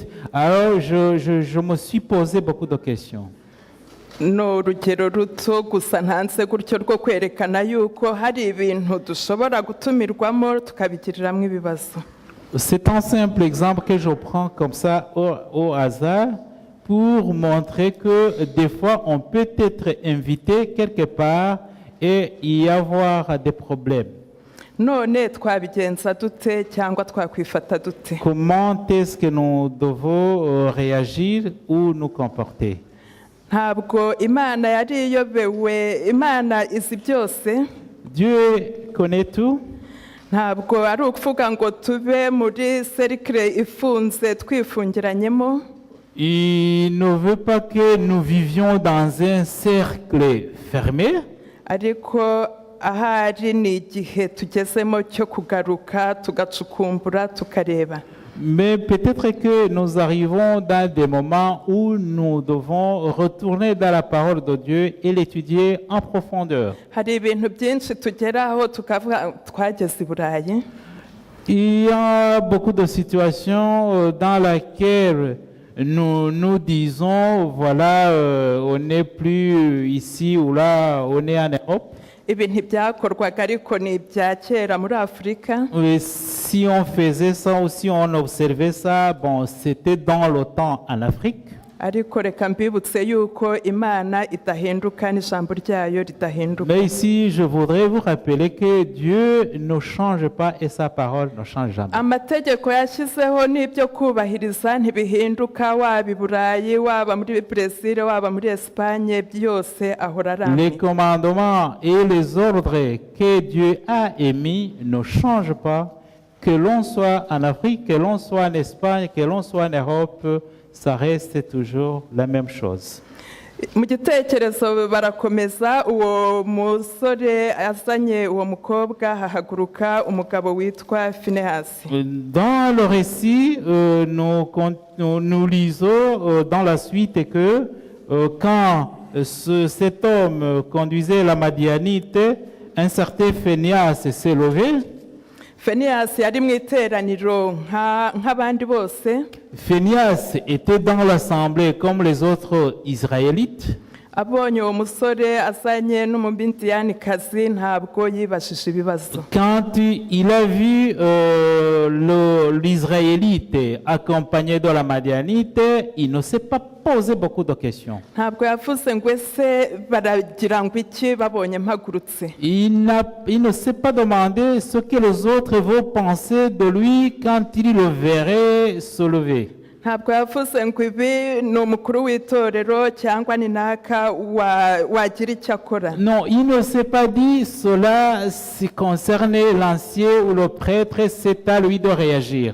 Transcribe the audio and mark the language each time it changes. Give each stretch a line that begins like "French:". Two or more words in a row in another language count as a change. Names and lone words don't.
French: Alors je me suis posé beaucoup de questions.
Kinyarwanda: ni urugero ruto gusa ntanze gutyo rwo kwerekana yuko hari ibintu dushobora gutumirwamo tukabigiriramo ibibazo.
French: C'est un simple exemple que je prends comme ça au hasard pour montrer que des fois on peut être invité quelque part et y avoir des problèmes.
Kinyarwanda: none twabigenza dute cyangwa twakwifata dute?
French: Comment est-ce que nous devons réagir ou nous comporter?
Kinyarwanda: ntabwo imana yari iyobewe, imana izi byose.
French: Dieu connaît tout.
Kinyarwanda: ntabwo ari ukuvuga ngo tube muri cercle ifunze twifungiranyemo.
French: Il ne veut pas que nous vivions dans un cercle fermé.
Kinyarwanda: ariko ahari ni igihe tugezemo cyo kugaruka tugacukumbura tukareba.
French: Mais peut-être que nous arrivons dans des moments où nous devons retourner dans la parole de Dieu et l'étudier en profondeur.
Kinyarwanda: hari ibintu byinshi tugeraho tukavuga twageze i Burayi.
French: Il y a beaucoup de situations dans lesquelles nous disons, voilà, on n'est plus ici ou là, on est en Europe.
Kinyarwanda: ibi ntibyakorwaga ariko ni ibya kera muri Afurika.
French: Et si on faisait ça ou si on observait ça, bon, c'était dans le temps en Afrique.
Kinyarwanda: ariko reka mbibutse yuko imana idahinduka n'ijambo ryayo ridahinduka.
French: Mais ici, je voudrais vous rappeler que Dieu ne change pas et sa parole ne change jamais.
Kinyarwanda: amategeko yashyizeho n'ibyo kubahiriza ntibihinduka, waba i Burayi, waba muri Brazil, waba muri Espagne, byose ahora ari
French: Les
Kinyarwanda: amwe.
French: commandements et les ordres que Dieu a émis ne changent pas. Que l'on soit en Afrique, que l'on soit en Espagne, que l'on soit en Europe, ça reste toujours la même chose.
Kinyarwanda: mu gitekerezo barakomeza, uwo musore azanye uwo mukobwa, hahaguruka umugabo witwa Finehasi.
French: Dans le récit, nous lisons dans la suite que quand cet homme conduisait la Madianite, un certain Phénias s'est levé.
Kinyarwanda: Finehasi yari mu iteraniro nk'abandi bose.
French: Phénias était dans l'assemblée comme les autres Israélites.
Kinyarwanda: abonye uwo musore azanye n'umubindiyanikazi ntabwo yibashije ibibazo.
French: Quand il a vu l'Israélite accompagné de la Madianite, il ne s'est pas posé beaucoup de questions.
Kinyarwanda: ntabwo yavuze ngo ese baragira ngo iki babonye mpagurutse.
French: Il ne s'est pas demandé ce que les autres vont penser de lui quand il le verrait se lever.
Kinyarwanda: ntabwo yavuze ngo ibi ni umukuru w'itorero cyangwa ni naka wagira icyo akora.
French: Non, il ne s'est pas dit cela si concernait l'ancien ou le prêtre, c'est à lui de réagir.